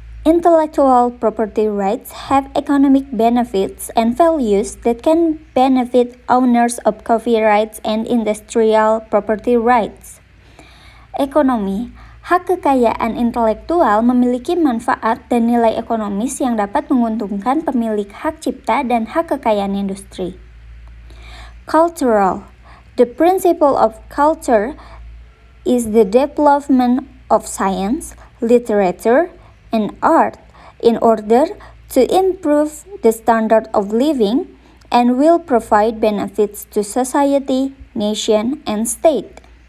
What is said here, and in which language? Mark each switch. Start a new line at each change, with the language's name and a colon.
English: Intellectual property rights have economic benefits and values that can benefit owners of copyrights and industrial property rights.
Indonesian: Ekonomi, hak kekayaan intelektual memiliki manfaat dan nilai ekonomis yang dapat menguntungkan pemilik hak cipta dan hak kekayaan industri.
English: Cultural, the principle of culture is the development of science, literature, and art in order to improve the standard of living and will provide benefits to society, nation, and state.